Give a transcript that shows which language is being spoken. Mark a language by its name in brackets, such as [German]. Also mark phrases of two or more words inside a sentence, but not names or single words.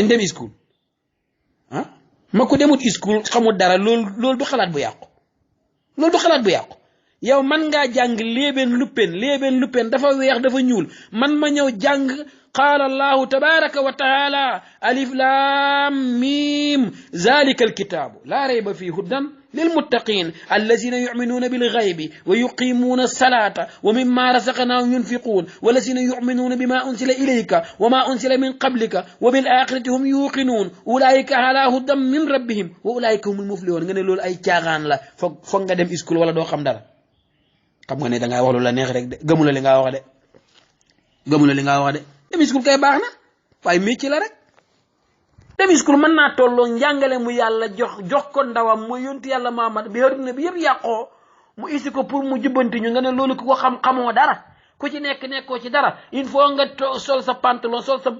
[Wolof] dem school ma ko demut school xamul dara loolu du xalaat bu yàqu yow man ngaa jàng léebeen luppeen dafa weex dafa ñuul man ma ñëw jàng [Arabic] قال الله تبارك وتعالى الم ذلك الكتاب لا ريب فيه هدى للمتقين الذين يؤمنون بالغيب ويقيمون الصلاة ومما رزقناهم ينفقون والذين يؤمنون بما أنزل إليك وما أنزل من قبلك وبالآخرة هم يوقنون أولئك على هدى من ربهم وأولئك هم المفلحون [Wolof] nga ne loolu ay caaxaan la foog nga dem school wala doo xam dara xam nga ne dangay wax lu la neex rek de gëmula li nga wax de dem school kay baax na waaye métier la rek dem school mën naa tolloo njàngale mu yàlla jox ko ndawam mu yonti yàlla Muhammad bi adduna bi yëpp yàqoo mu isi ko pour mu jubbanti ñu nga ne loolu ku ko xamoo dara ku ci nekkoo ci dara [French] il faut [Wolof] nga sol sa pantalon sol sa